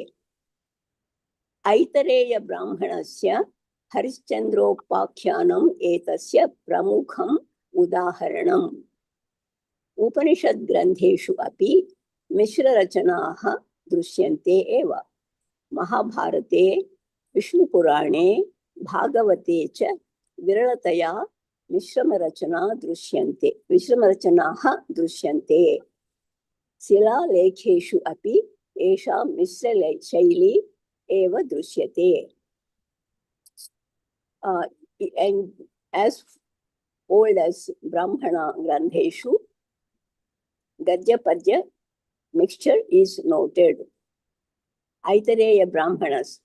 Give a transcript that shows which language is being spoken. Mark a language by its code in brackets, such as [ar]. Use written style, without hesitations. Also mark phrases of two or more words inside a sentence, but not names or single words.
[sa] ऐतरेय ब्राह्मणस्य हरिश्चन्द्रोपाख्यानम् एतस्य प्रमुखम् उदाहरणम्. उपनिषद् ग्रन्थेषु अपि मिश्र रचनाः दृश्यन्ते एव. महाभारते विष्णु पुराणे भागवते च विरलतया मिश्रमा रचना दृश्यन्ते. मिश्रमा रचनाः दृश्यन्ते. शिला लेखेषु अपि एषा मिश्र शैली एव दृश्यते. [en] And as old as [sa] ब्राह्मण ग्रन्थेषु, गद्य पद्य [en] mixture is noted. Aitareya Brahmanas.